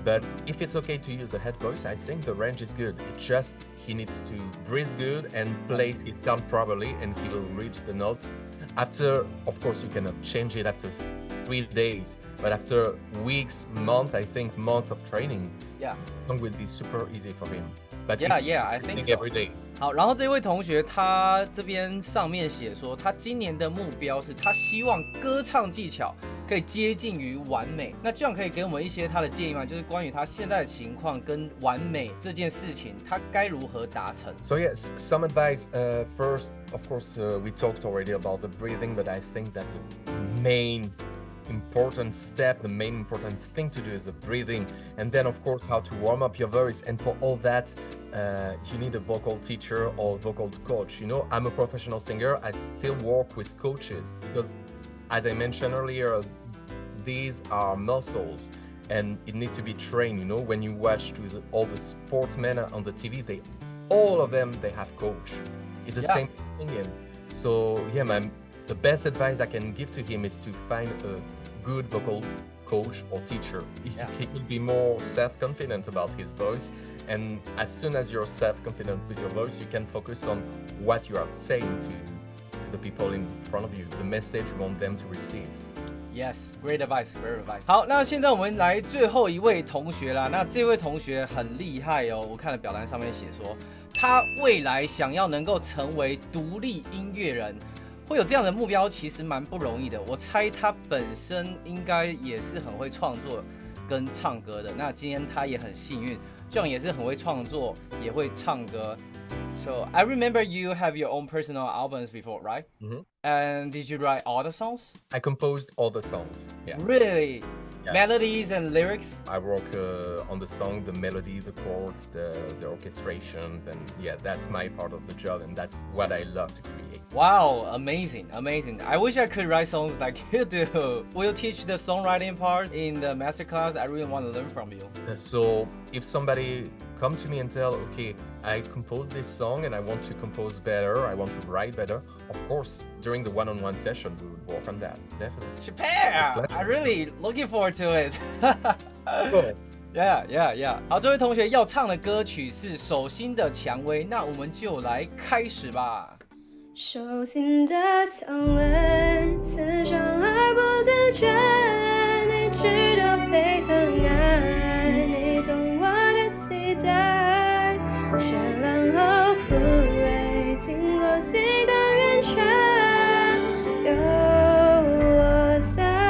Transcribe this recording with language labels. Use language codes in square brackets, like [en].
[en] But if it's okay to use the head voice, I think the range is good. It's just he needs to breathe good and place his tongue properly, and he will reach the notes. After, of course, you cannot change it after 3 days, but after weeks, months, I think months of training, Yeah. the song will be super easy for him. but Yeah, it's yeah, I think practicing so. every day. [zh] 好，然后这位同学他这边上面写说，他今年的目标是他希望歌唱技巧可以接近于完美。那这样可以给我们一些他的建议吗？就是关于他现在的情况跟完美这件事情，他该如何达成 [en] So yes, some advice. First, of course, we talked already about the breathing, but I think that the main important step, the main important thing to do is the breathing, and then of course how to warm up your voice. And for all that, you need a vocal teacher or vocal coach. You know, I'm a professional singer. I still work with coaches because, as I mentioned earlier, these are muscles and it needs to be trained. You know, when you watch all the sportsmen on the TV, all of them, they have coach. It's the same thing. And so yeah, the best advice I can give to him is to find a good vocal coach or teacher. He will be more self-confident about his voice, and as soon as you're self-confident with your voice, you can focus on what you are saying to the people in front of you, the message you want them to receive. Yes, great advice, great advice. [zh] 好，那现在我们来最后一位同学啦。那这位同学很厉害哦，我看了表单上面写说，他未来想要能够成为独立音乐人。会有这样的目标其实蛮不容易的，我猜他本身应该也是很会创作跟唱歌的。那今天他也很幸运 ，John 也是很会创作，也会唱歌。 [en] So I remember you have your own personal albums before, right? Mm-hmm. And did you write all the songs? I composed all the songs. Yeah. Really? Yeah. Melodies and lyrics? I work on the song, the melody, the chords, the orchestrations, and yeah, that's my part of the job, and that's what I love to create. Wow, amazing, amazing. I wish I could write songs like you do. Will you teach the songwriting part in the masterclass? I really want to learn from you. So if somebody come to me and tell, okay, I composed this song and I want to compose better, I want to write better, of course, during the one-on-one session, we would work on that, definitely. Chappelle, I'm really looking forward to it. Cool. Yeah, yeah, yeah. [zh] 好，这位同学要唱的歌曲是手心的蔷薇，那我们就来开始吧。手心的蔷薇，刺伤而不自觉，你值得被疼爱，你懂我的期待，绚烂后枯萎，经过几个圆圈，有我在。